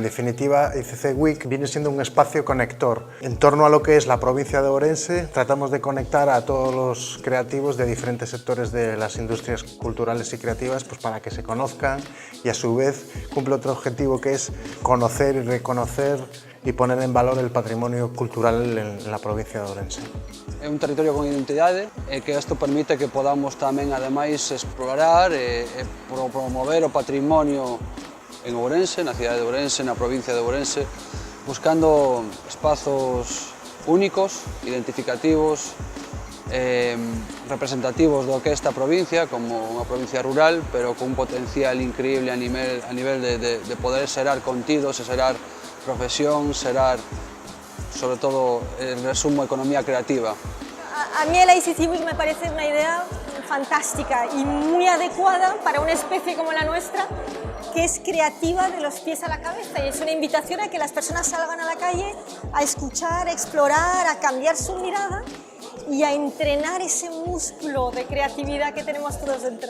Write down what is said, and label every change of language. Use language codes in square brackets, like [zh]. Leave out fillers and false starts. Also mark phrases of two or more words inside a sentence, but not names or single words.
[es] definitiva, ICC Week viene siendo un espacio conector. En torno a lo que es la provincia de Ourense, tratamos de conectar a todos los creativos de diferentes sectores de las industrias culturales y creativas, pues para que se conozcan y a su vez cumple otro objetivo, que es conocer y reconocer y poner en valor el patrimonio cultural en la provincia de Ourense. [gl] É un territorio con identidade e que isto permite que podamos tamén, ademais, explorar e promover o patrimonio en Ourense, na cidade de Ourense, na provincia de Ourense, buscando espazos únicos, identificativos, representativos do que é esta provincia, como unha provincia rural, pero con un potencial increíble a nivel de poder xerar contidos e xerar profesión, xerar, sobre todo, en resumo, economía creativa. [es] A mí el ICC Week me parece una idea fantástica y muy adecuada para una especie como la nuestra, que es creativa de los pies a la cabeza, y es una invitación a que las personas salgan a la calle a escuchar, a explorar, a cambiar su mirada y a entrenar ese músculo de creatividad que tenemos todos dentro.